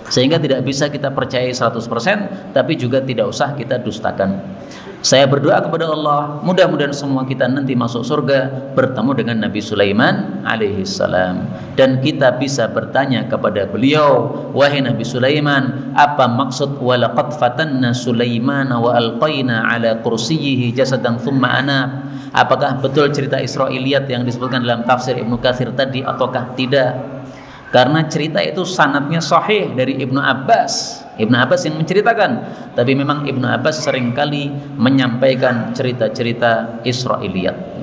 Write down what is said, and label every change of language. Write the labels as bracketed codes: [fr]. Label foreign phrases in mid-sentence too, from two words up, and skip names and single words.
[id] Sehingga tidak bisa kita percayai 100%, tapi juga tidak usah kita dustakan. Saya berdoa kepada Allah, mudah-mudahan semua kita nanti masuk surga bertemu dengan Nabi Sulaiman alaihissalam, dan kita bisa bertanya kepada beliau, wahai Nabi Sulaiman, apa maksud [ar] ولقد فتنا سليمان وألقينا على كرسيه جسدا ثم أناب? [id] Apakah betul cerita Israiliyat yang disebutkan dalam tafsir Ibnu Katsir tadi ataukah tidak? Karena cerita itu sanadnya sahih dari Ibnu Abbas. Ibnu Abbas yang menceritakan, tapi memang Ibnu Abbas seringkali menyampaikan cerita-cerita Israiliyat.